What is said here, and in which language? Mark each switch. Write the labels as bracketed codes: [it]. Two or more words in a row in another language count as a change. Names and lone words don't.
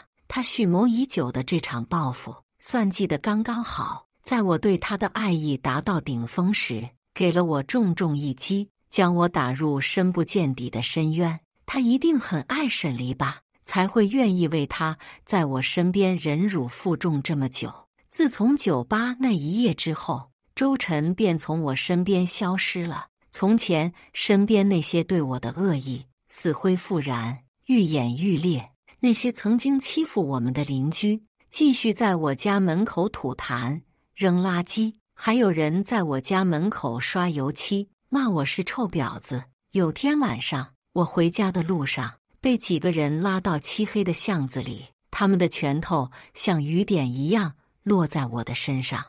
[zh] 他蓄謀已久的這場報復，算計得剛剛好，在我對他的愛意達到頂峰時，給了我重重一擊，將我打入深不見底的深淵。他一定很愛沈黎吧，才會願意為他在我身邊忍辱負重這麼久。自從酒吧那一夜之後，周晨便從我身邊消失了。從前身邊那些對我的惡意死灰復燃，愈演愈烈。那些曾經欺負我們的鄰居，繼續在我家門口吐痰、扔垃圾，還有人在我家門口刷油漆，罵我是臭婊子。有天晚上，我回家的路上，被幾個人拉到漆黑的巷子裡，他們的拳頭像雨點一樣落在我的身上。